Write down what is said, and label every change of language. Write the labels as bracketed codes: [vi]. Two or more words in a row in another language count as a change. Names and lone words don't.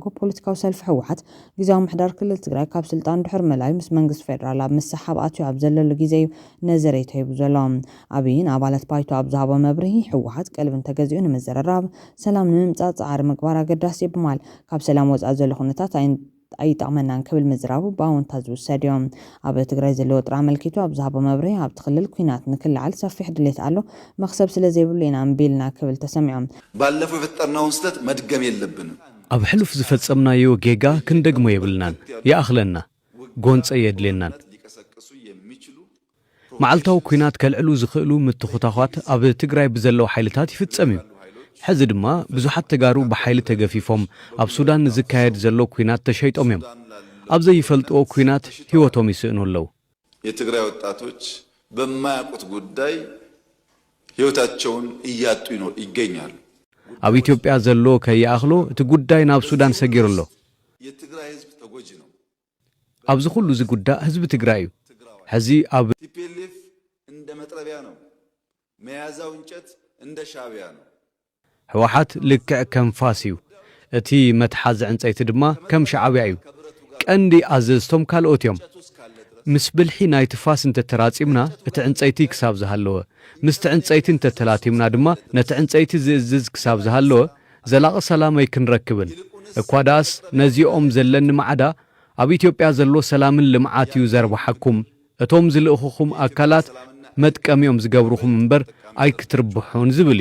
[ti] ፖለቲካዊ ሰልፊ ሕወሓት ግዜያዊ ምሕዳር ክልል ትግራይ ካብ ስልጣን ድሕር መላዩ ምስ መንግስቲ ፌደራል ኣብ ምሰሓብ ኣትዩ ኣብ ዘለሉ ግዜ እዩ ነዘሬት ሂቡ ዘሎ ኣብይን ኣባላት ባይቶ ኣብ ዝሃቦ መብርሂ ሕወሓት ቀልቢ እንተገዚኡ ንምዝርራብ ሰላም ንምምፃእ ጻዕሪ ምግባር ኣገዳሲ ይብማል ካብ ሰላም ወፃኢ ዘሎ ኩነታት ኣይጠቕመናን ክብል ምዝራቡ ብኣወንታ ዝውሰድ እዮም ኣብ ትግራይ ዘለዎ ጥራ መልኪቱ ኣብ ዝሃቦ መብርሂ ኣብ ትኽልል ኩናት ንክልዓል ሰፊሕ ድሌት ኣሎ መክሰብ ስለዘይብሉ ኢና እምቢልና ክብል ተሰሚዖም [am] ባለፈው የፈጠርናውን ስህተት መድገም የለብንም [ti] ኣብ ሕሉፍ ዝፈጸምናዮ ጌጋ ክንደግሞ የብልናን ይኣኽለና ጎንፀ የድልናን መዓልታዊ ኩናት ከልዕሉ ዝኽእሉ ምትኹታኻት ኣብ ትግራይ ብዘለው ሓይልታት ይፍጸም እዩ ሕዚ ድማ ብዙሓት ተጋሩ ብሓይሊ ተገፊፎም ኣብ ሱዳን ዝካየድ ዘሎ ኩናት ተሸይጦም እዮም ኣብ ዘይፈልጥዎ ኩናት ህይወቶም ይስእኑ ኣለዉ [am] የትግራይ ወጣቶች በማያውቁት ጉዳይ ህይወታቸውን እያጡ ይገኛሉ [ti] ኣብ ኢትዮጵያ ዘሎ ከይኣኽሎ እቲ ጉዳይ ናብ ሱዳን ሰጊሩ ኣሎ [am] የትግራይ ህዝብ ተጎጂ ነው [ti] ኣብዚ ኩሉ ዝጉዳእ ህዝቢ ትግራይ እዩ ሕዚ ኣብ [am] ቲፒኤልኤፍ እንደ መጥረቢያ ነው መያዛው እንጨት እንደ ሻዕቢያ ነው [ti] ሕወሓት ልክዕ ከም ፋስ እዩ እቲ መትሓዚ ዕንፀይቲ ድማ ከም ሻዕቢያ እዩ ቀንዲ ኣዘዝቶም ካልኦት እዮም ምስ ብልሒ ናይቲ ፋስ እንተተራፂምና እቲ ዕንፀይቲ ክሳብ ዝሃለወ ምስቲ ዕንፀይቲ እንተተላቲምና ድማ ነቲ ዕንፀይቲ ዝእዝዝ ክሳብ ዝሃለወ ዘላቒ ሰላም ኣይክንረክብን እኳ ደኣስ ነዚኦም ዘለኒ ማዕዳ ኣብ ኢትዮጵያ ዘሎ ሰላምን ልምዓት እዩ ዘርባሐኩም እቶም ዝልእኹኹም ኣካላት መጥቀሚኦም ዝገብሩኹም እምበር ኣይክትርብሑን ዝብል እዩ